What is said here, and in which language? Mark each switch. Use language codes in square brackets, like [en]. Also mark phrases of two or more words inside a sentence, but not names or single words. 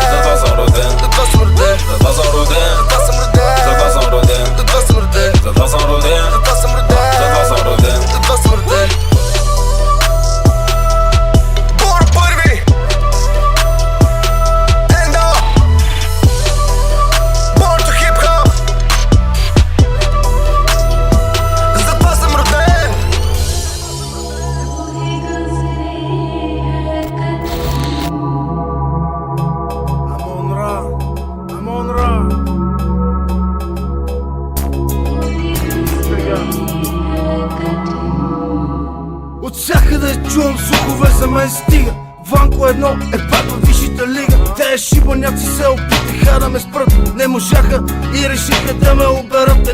[bg] за това съм роден, за това съм роден, за това съм роден, за това съм роден, за това съм роден, за това съм роден, за това съм роден, за това съм роден, за това съм роден. за това съм роден. Бор първи, Ендо, [en] Born to hip hop. [bg] За това съм роден. [en] I'm on run. [bg] От всякъде чувам слухове, за мен стига. Ванко едно е пак във висшата лига. Те шибаняци се опитаха да ме спрат, не можаха и решиха да ме оберат.